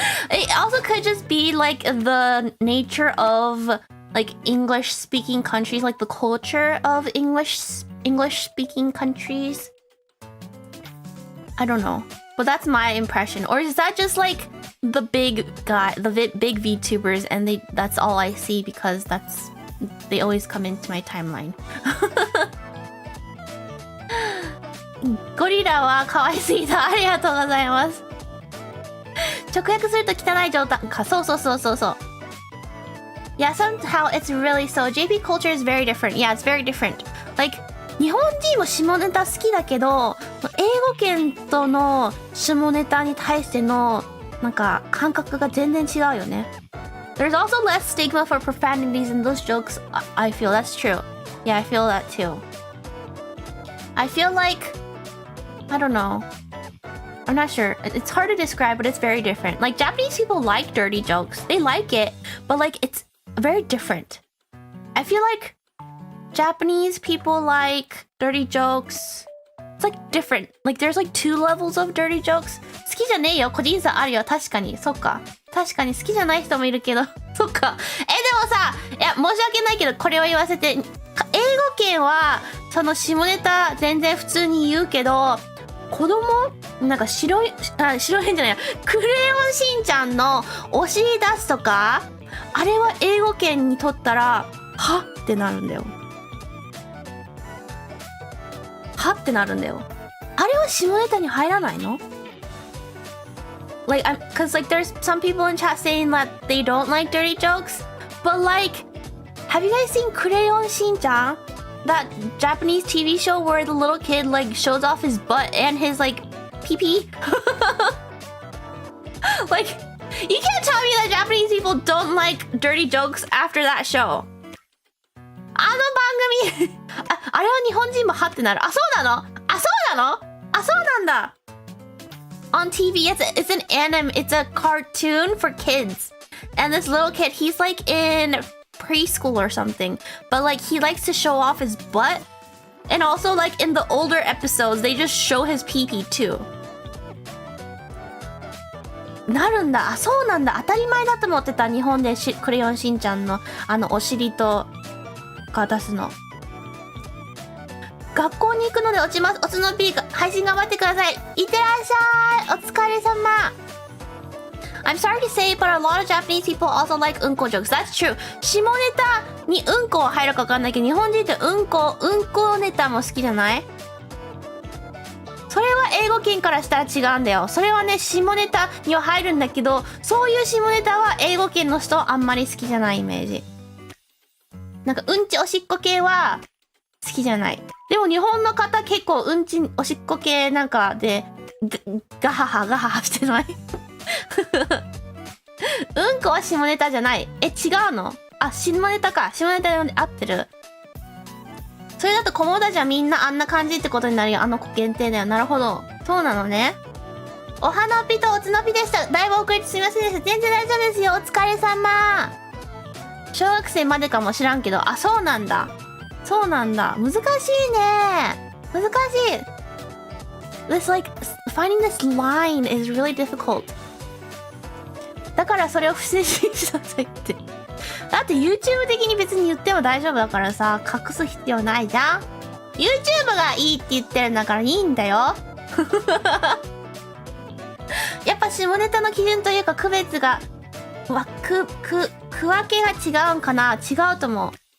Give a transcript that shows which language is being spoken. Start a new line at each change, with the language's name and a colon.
English: It also could just be like the nature of like English speaking countries, like the culture of English speaking countries. I don't know. But that's my impression. Or is that just like the big big VTubers and that's all I see because they always come into my timeline.
Japanese: ゴリラは可愛すぎた。ありがとうございます。直訳すると汚い状態か。そう。
English: Yeah, somehow it's really so. JP culture is very different. Yeah, it's very different.
Japanese: Like, 日本人も下ネタ好きだけど、英語圏との下ネタに対してのなんか感覚が全然違うよね。
English: There's also less stigma for profanities in those jokes. I feel that's true. Yeah, I feel that too. I feel like I don't know. I'm not sure. It's hard to describe, but it's very different. Like, Japanese people like dirty jokes. They like it, but like, it's very different. I feel like Japanese people like dirty jokes. It's like different. Like, there's like 2 levels of dirty jokes.
Japanese: 好きじゃねえよ。個人差あるよ。確かに。そっか。確かに好きじゃない人もいるけど。そっか。でもさ、いや、申し訳ないけど、これを言わせて。英語圏は、その下ネタ全然普通に言うけど、子供なんか白い変じゃないや。クレヨンしんちゃんのお尻出すとか、あれは英語圏にとったら、はってなるんだよ。はってなるんだよ。あれは下ネタに入らないの？
English: Like, cause like there's some people in chat saying that they don't like dirty jokes, but like, have you guys seen Crayon Shin-chan? That Japanese TV show where the little kid like shows off his butt and his like pee-pee? Like, you can't tell me that Japanese people don't like dirty jokes after that show.
Japanese: あの番組あれは日本人もはってなる。あ、そうなの？あ、そうなの？あ、そうなんだ。
English: On TV, it's an anime, it's a cartoon for kids. And this little kid, he's like in preschool or something. But like, he likes to show off his butt. And also like in the older episodes, they just show his pee-pee too.
Japanese: なるんだ。あ、そうなんだ。当たり前だと思ってた。日本でクレヨンしんちゃんのお尻とか出すの。学校に行くので落ちます。おつのピーク配信頑張ってください。いってらっしゃい。お疲れ様。
English: I'm sorry to say, but a lot of Japanese people also like うんこ jokes. That's true.
Japanese: 下ネタにうんこ入るか分かんないけど、日本人ってうんこネタも好きじゃない？それは英語圏からしたら違うんだよ。それはね、下ネタには入るんだけど、そういう下ネタは英語圏の人はあんまり好きじゃないイメージ。なんかうんちおしっこ系は好きじゃない。でも日本の方結構うんちおしっこ系なんかでガハハしてない？うんこは下ネタじゃない。違うの？あ、下ネタか。下ネタで合ってる。それだとコモダじゃみんなあんな感じってことになるよ。あの子限定だよ。なるほど。そうなのね。お花ぴとおつのぴでした。だいぶ遅れてすみませんでした。全然大丈夫ですよ。お疲れ様。小学生までかもしらんけど。あ、そうなんだ。そうなんだ。難しいね。難しい。
English: This like, finding this line is really difficult.
Japanese: だからそれを不正しなさいって。だって YouTube 的に別に言っても大丈夫だからさ、隠す必要ないじゃん。 YouTube がいいって言ってるんだからいいんだよ。やっぱ下ネタの基準というか区別が区分けが違うんかな。違うと思う。